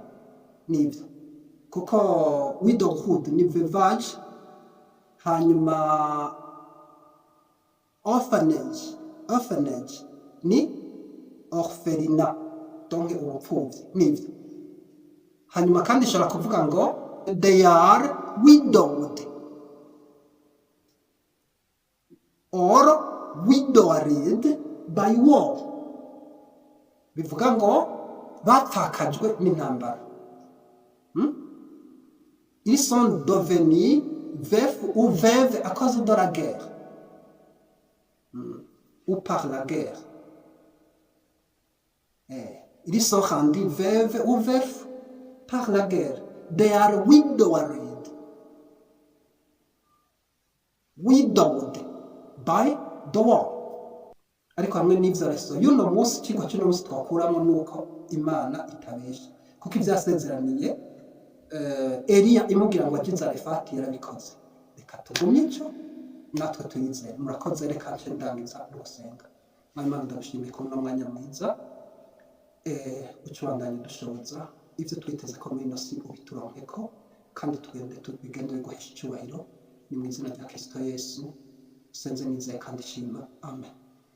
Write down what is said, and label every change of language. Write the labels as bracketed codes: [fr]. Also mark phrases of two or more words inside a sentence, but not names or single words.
[rn] Nibyo, kuko widowhood ni veuvage, hanyuma orphanage ni orphelinat, donc ubupfubyi. Nibyo. Hanyuma kandi ishobora kuvuga ngo [en] they are widowed or widowed by war. [rn] Bivuga ngo bapfakajwe n'intambara. [fr] Ils sont devenus veufs ou veuves à cause de la guerre ou par la guerre. Ils sont rendus veuves ou veufs par la guerre. [en] They are widowed by the war. [rn] Ariko hamwe n'ivyo reso y'uno munsi, ikigo cy'uno munsi twakuramo nuko Imana itabesha, kuko ivyasezeraniye Eliya imubwira ngo aje Zarefati yarabikoze. Reka tugumye ico natwe tuyizere. Murakoze, reka nce ndangiza gusenga. Imana ndabashimiye ko mwanya mwiza ucubandanye dushoboza ivyo twiteze ko muri ino si ubituronkeko, kandi tugende guhesha icyubahiro. Ni mu izina rya Kristo Yesu senze nizeye kandi shima. Amen.